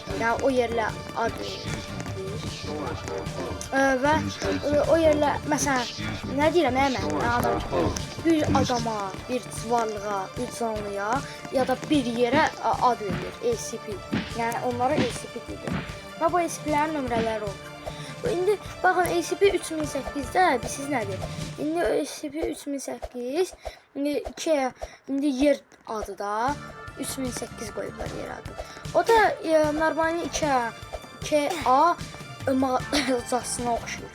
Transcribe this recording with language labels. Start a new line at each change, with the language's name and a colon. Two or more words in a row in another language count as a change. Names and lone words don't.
Turkish: Yani o yerle ad verilir. Ve o yerle mesela ne diyeyim adam bir adama, bir varlığa, bir canlıya ya da bir yere ad verilir.
Azerbaijani: ACP. Yani onlara ACP dedir. Ve bu ACP'lerin nömrələri olur. İndi baxın ACP 3008'də siz nədir? İndi ACP 3008 indi yer adı da 3008 qoyublar yer adı. O da normalde 2A mağazasına oxşuyur.